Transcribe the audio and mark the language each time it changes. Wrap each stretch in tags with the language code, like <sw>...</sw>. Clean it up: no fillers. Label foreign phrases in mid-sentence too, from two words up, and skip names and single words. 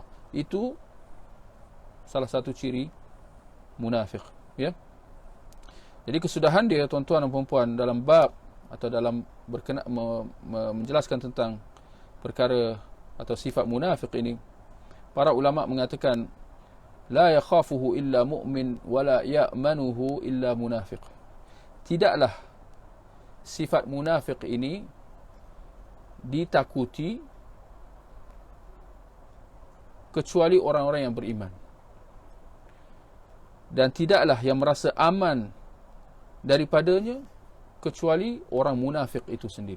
<ms>Itu salah satu ciri munafik, ya. Jadi kesudahan dia, tuan-tuan dan puan-puan, dalam bab atau dalam menjelaskan tentang perkara atau sifat munafik ini, para ulama mengatakan</ms> <ar>لا يخافه إلا مؤمن ولا يأمنه إلا منافق.</ar> <ms>Tidaklah sifat munafik ini ditakuti kecuali orang-orang yang beriman. Dan tidaklah yang merasa aman daripadanya kecuali orang munafik itu sendiri.</ms>